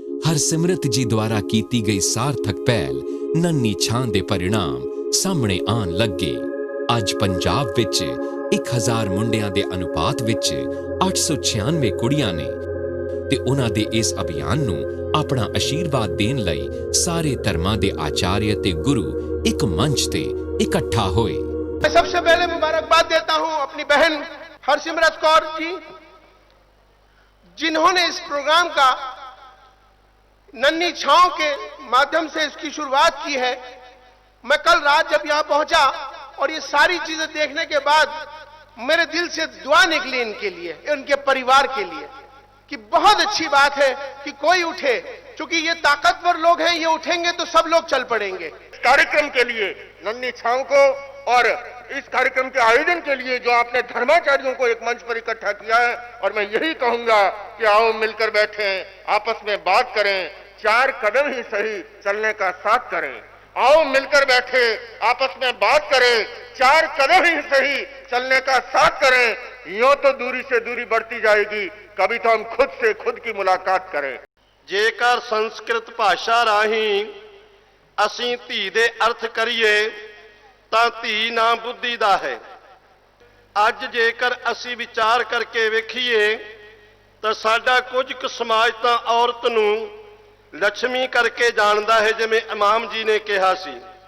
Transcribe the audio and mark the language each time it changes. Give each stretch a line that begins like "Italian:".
Punjabi: ਹਰਸਿਮਰਤ ਜੀ ਦੁਆਰਾ ਕੀਤੀ ਗਈ ਸਾਰਥਕ ਪਹਿਲ ਨੰਨੀ ਛਾਂ ਦੇ ਪਰਿਣਾਮ ਸਾਹਮਣੇ ਆਉਣ ਲੱਗੇ। ਅੱਜ ਪੰਜਾਬ ਵਿੱਚ 1000 ਮੁੰਡਿਆਂ ਦੇ ਅਨੁਪਾਤ ਵਿੱਚ 896 ਕੁੜੀਆਂ ਨੇ, ਤੇ ਉਹਨਾਂ ਦੇ ਇਸ ਅਭਿਆਨ ਨੂੰ ਆਪਣਾ ਆਸ਼ੀਰਵਾਦ ਦੇਣ ਲਈ ਸਾਰੇ ਧਰਮਾਂ ਦੇ ਆਚਾर्य ਤੇ ਗੁਰੂ ਇੱਕ ਮੰਚ ਤੇ ਇਕੱਠਾ ਹੋਏ।
Hindi: मैं सबसे पहले मुबारकबाद देता हूं अपनी बहन हरसिमरत कौर जी, जिन्होंने इस प्रोग्राम का नन्ही छांव के माध्यम से इसकी शुरुआत की है। मैं कल रात जब यहां पहुंचा और ये सारी चीजें देखने के बाद मेरे दिल से दुआ निकली इनके लिए, इनके परिवार के लिए, कि बहुत अच्छी बात है कि कोई उठे, क्योंकि ये ताकतवर लोग हैं, ये उठेंगे तो सब लोग चल पड़ेंगे। कार्यक्रम के लिए नन्ही छांव को और इस कार्यक्रम के आयोजन के लिए जो आपने धर्माचार्यों को एक मंच पर इकट्ठा किया है, और मैं यही कहूंगा कि आओ मिलकर बैठें, आपस में बात करें, 4 कदम ही सही चलने का साथ करें। आओ मिलकर बैठे, आपस में बात करें, 4 कदम ही सही चलने का साथ करें, यूं तो दूरी से दूरी बढ़ती जाएगी, कभी तो हम खुद से खुद की मुलाकात करें।
Punjabi: ਜੇਕਰ ਸੰਸਕ੍ਰਿਤ ਭਾਸ਼ਾ ਰਾਹੀਂ ਅਸੀਂ ਧੀ ਦੇ ਅਰਥ ਕਰੀਏ ਤਾਂ ਧੀ ਨਾਂ ਬੁੱਧੀ ਦਾ ਹੈ। ਅੱਜ ਜੇਕਰ ਅਸੀਂ ਵਿਚਾਰ ਕਰਕੇ ਵੇਖੀਏ ਤਾਂ ਸਾਡਾ ਕੁਝ ਕੁ ਸਮਾਜ ਤਾਂ ਔਰਤ ਨੂੰ ਲక్ష్ਮੀ ਕਰਕੇ ਜਾਣਦਾ ਹੈ, ਜਿਵੇਂ ਇਮਾਮ ਜੀ ਨੇ ਕਿਹਾ ਸੀ।